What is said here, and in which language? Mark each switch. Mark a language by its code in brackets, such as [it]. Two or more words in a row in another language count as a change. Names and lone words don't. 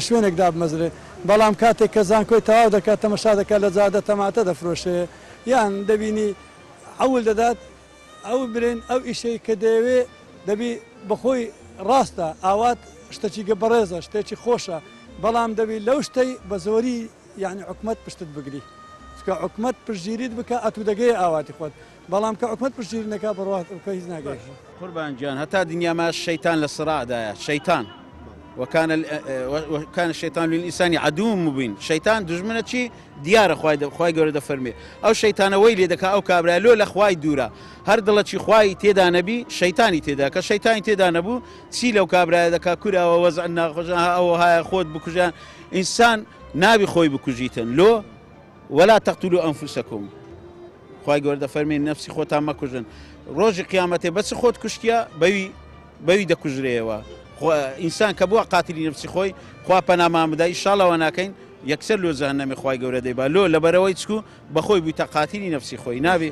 [ckb] شوێنێکدا بمەزرێ بەڵام کاتێک کە زانکۆی تەواو دەکات تەمەشا دەکات لە جادە تەماتە دەفرۆشێ یان دەبینی ئەول دەدات ئەو برێن ئەو ئیشەی کە دەوێ دەبی بەخۆی ڕاستە ئاوات شتێکی بەڕێزە شتێکی خۆشە بەڵام دەبی لەو شتەی بە زۆری یعنی حکومت پشتت بگری کە حکومت پشتگیریت بکە ئەتو دەگەی ئاواتی خۆت بەڵام کە حکومت پشتگیری نەکا بڕات بکە هیچ ناگەی قوربان گیان هەتا دنیاما شەیتان لە سڕادایە شەیتان [ar] وكان الشيطان للإنسان عدو مبين [ckb] شيطان دژمنە چی دیارە خوای گەورە دەفەرمێ ئەو شەیتانەوەی لێ دەکا ئەو کابرا لۆ لە خوای دوورە هەر دڵەچی خوای تێدا نەبی شەیتانی تێدا کە شەیتانی تێدا نەبوو چی لەو کابرایە دەکا کورەوە وەزع ناخۆشە ئەوە هایە خۆت بکوژان ئینسان نابی خۆی بکوژیتن لۆ [ar] ولا تقتلوا أنفسكم [ckb] خوای گەورە دەفەرمێ نەفسی خۆتان مەکوژن ڕۆژی قیامەتێ بەچ خۆت کوشتیە بەوی دەکوژرێەوە ئینسان کە بووە قاتلی نفسی خۆی خوا پەنامان بدە ئیشاڵەوە ناکەین یەکسەر لۆ جەهەنەمی خوای گەورە دەیبا لۆ لەبەرەوەی چکو بەخۆی بوویتە قاتلی نفسی خۆی نابێ